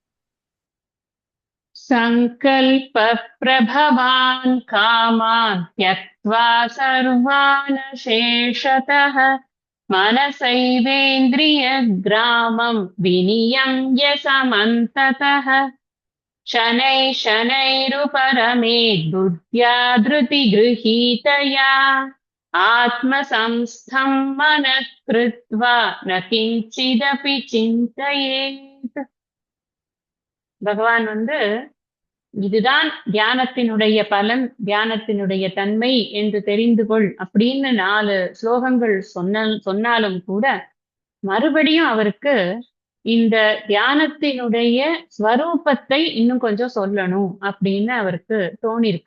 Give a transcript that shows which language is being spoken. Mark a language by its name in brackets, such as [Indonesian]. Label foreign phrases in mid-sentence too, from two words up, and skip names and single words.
[Sanskrit] सङ्कल्प प्रभवान् कामान् त्यक्त्वा सर्वान् शेषतः मनसैवेन्द्रिय ग्रामं विनियम्य समन्ततः शनै शनैरुपरमेत् बुद्ध्या धृतिगृहीतया आत्मसंस्थं मनः कृत्वा न किञ्चिदपि चिन्तयेत्. [Tamil] பகவான் இதுதான் தியானத்தினுடைய பலன், தியானத்தினுடைய தன்மை என்று தெரிந்து கொள் அப்படின்னு 4 ஸ்லோகங்கள் சொன்னாலும் கூட மறுபடியும் அவருக்கு இந்த தியானத்தினுடைய ஸ்வரூபத்தை இன்னும் கொஞ்சம் சொல்லணும் அப்படின்னு அவருக்கு தோணிருக்கு.